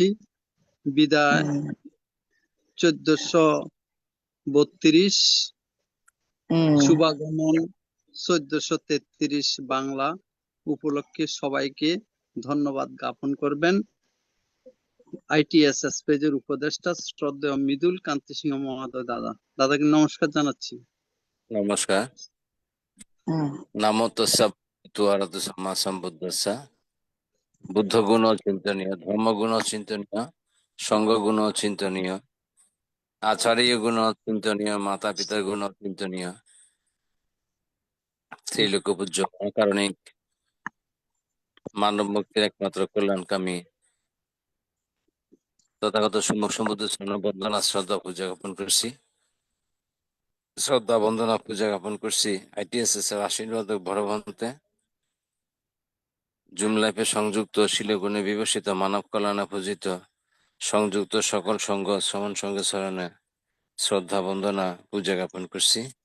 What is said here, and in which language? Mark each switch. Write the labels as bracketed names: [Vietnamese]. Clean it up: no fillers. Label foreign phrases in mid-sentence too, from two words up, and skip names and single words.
[Bangla] বিদায় 1432, শুভাগমন 1433 বাংলা উপলক্ষে সবাইকে ধন্যবাদ জ্ঞাপন করবেন ITSS পেজের উপদেষ্টা শ্রদ্ধেয় মৃদুল কান্তি সিংহ মহোদয় দাদা। দাদাকে নমস্কার জানাচ্ছি। নমস্কার। [Pali] নামো তস্যা ভগবতো আরহাতো সাম্মা সম্বুদ্ধস্যা। [Bangla] বুদ্ধ গুণ চিন্তনীয়, ধর্ম গুণ চিন্তনীয়, সংঘ গুণ চিন্তনীয়, আচার্য গুণ চিন্তনীয়, মাতা পিতার গুণ চিন্তনীয়, শ্রীলোক পূজ্য কারণিক মানব মুক্তির একমাত্র কল্যাণকামী তথাগত সম্মুখ সম্বুদ্ধ বন্দনা শ্রদ্ধা পূজা জ্ঞাপন করছি। শ্রদ্ধা বন্দনা পূজা জ্ঞাপন করছি ITSS এর আশীর্বাদ বড় ভন্তে জুম লাইফে সংযুক্ত শিলগুণে বিভূষিত মানব কল্যাণে পূজিত সংযুক্ত সকল সংঘ সমন সঙ্গে স্মরণে শ্রদ্ধা বন্দনা পূজা জ্ঞাপন করছি।